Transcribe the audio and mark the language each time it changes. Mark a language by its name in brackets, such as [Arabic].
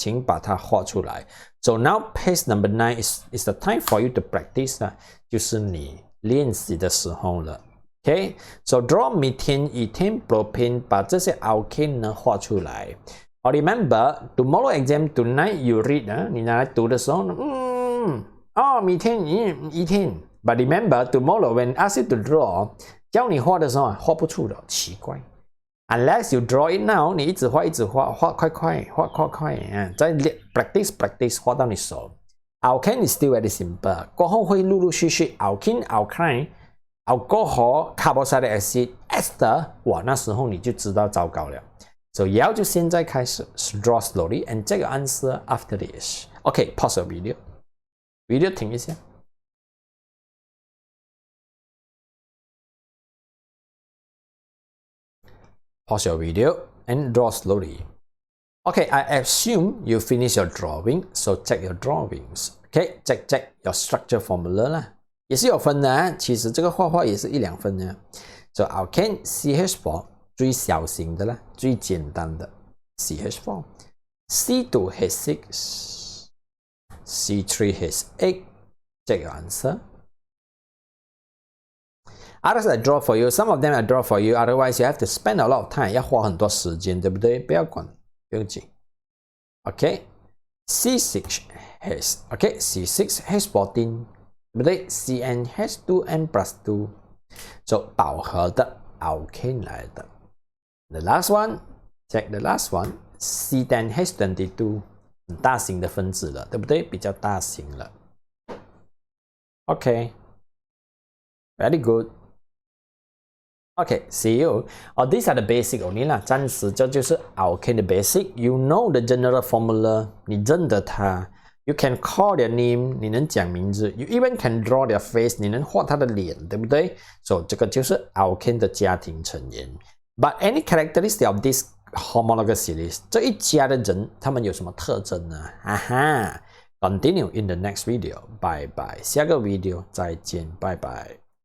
[Chinese] 请把它画出来。 [English] So now page number 9 is the time for you to practice [Chinese] 啊，就是你练习的时候了。 [English] Okay， so draw methane, ethane, propane， [Chinese] 把这些 alkane 呢画出来。 [English] remember tomorrow exam tonight you read [Chinese] 啊，你拿来读的时候呢， [English] methane, ethane。But remember tomorrow when ask you to draw， [Chinese] 教你画的时候画不出的，奇怪。 [English] Unless you draw it now， [Chinese] 你一直画，画快，再 practice 画到你熟。 [English] Alkane is still very simple， [Chinese] 过后会陆陆续续 [English] alkene、alkyne、alcohol、carboxylic acid、ester， [Chinese] 哇，那时候你就知道糟糕了。 [English] So [Chinese] 要就现在开始 [English] draw slowly and check your answer after this. Okay, pause the video [Chinese] 停一下。 [English] Pause your video and draw slowly. Okay, I assume you finish your drawing, so check your drawings. Okay, check your structure formula [Chinese] 啦，也是有分的啊。其实这个画画也是1、2分的。 [English] So Alkane CH4 [Chinese] 最小型的啦，最简单的 CH4。 [English] C2H6, C3H8. Check your answer.Others I draw for you, some of them I draw for you, otherwise you have to spend a lot of time， [Chinese] 要花很多时间，对不对？不要管，不用紧。 OK， C6H， OK， C6H14， 对不对 ？CnH2n plus 2， 就饱和的 alkane 来的。 [English] The last one， check the last one， C10H22， [Chinese] 很大型的分子了，对不对？比较大型了。 [English] OK，very good。Okay, see you. These are the basic only [Chinese] 啦，暂时这就是 alkane 的 basic. [English] You know the general formula， [Chinese] 你认得它。 [English] You can call their name， [Chinese] 你能讲名字。 [English] You even can draw their face， [Chinese] 你能画他的脸，对不对？ So 这个就是 Alkane 的家庭成员。 [English] But any characteristic of this homologous series， [Chinese] 这一家的人，他们有什么特征呢？哈哈 ， [English] Continue in the next video， [Chinese] 拜拜，下个 video 再见，拜拜。